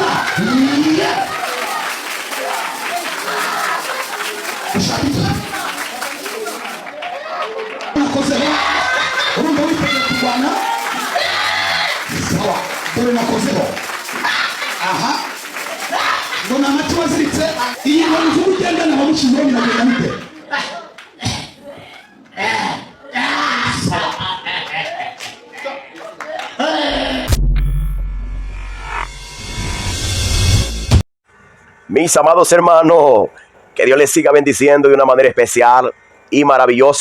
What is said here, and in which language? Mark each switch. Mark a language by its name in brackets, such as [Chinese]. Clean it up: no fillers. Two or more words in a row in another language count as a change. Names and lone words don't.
[Kinyarwanda] nakozeho urumva witegeye kurwana sawa dore nakozeho aha ngo ni amati waziritse iyi nkoni z'ubugendana wamushyizeho biragenda bite [Spanish] Mis amados hermanos, que Dios les siga bendiciendo de una manera especial y maravillosa.